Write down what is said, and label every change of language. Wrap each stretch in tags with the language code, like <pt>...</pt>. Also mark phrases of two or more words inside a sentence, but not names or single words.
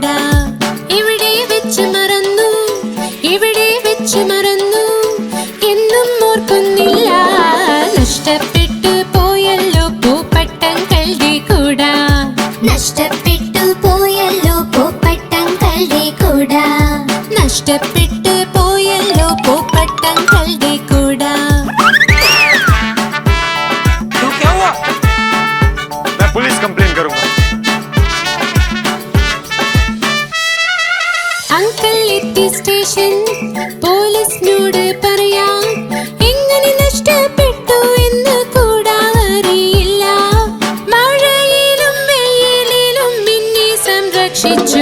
<ml>ഇവിടെ വെച്ച് മറന്നു, ഇവിടെ വെച്ച് മറന്നു, എന്നും ഓർക്കുന്നില്ല. നഷ്ടപ്പെട്ടു പോയല്ലോ പൂപ്പട്ടങ്ങളുടെ കൂട. നഷ്ടപ്പെട്ടു പോയല്ലോ പൂപ്പട്ടങ്ങളുടെ കൂട. നഷ്ടപ്പെട്ടു പോയല്ലോ പൂപ്പട്ടങ്ങളുടെ കൂട.</ml> <hi>क्या हुआ? मैं पुलिस कंप्लेन करूंगा.</hi> <ml>അങ്കിൾ എത്തി സ്റ്റേഷൻ. പോലീസിനോട് പറയാം എങ്ങനെ നഷ്ടപ്പെട്ടു എന്ന് കൂടാ അറിയില്ല. മഴയിലും വെയിലിലും എന്നെ സംരക്ഷിച്ചു.</ml>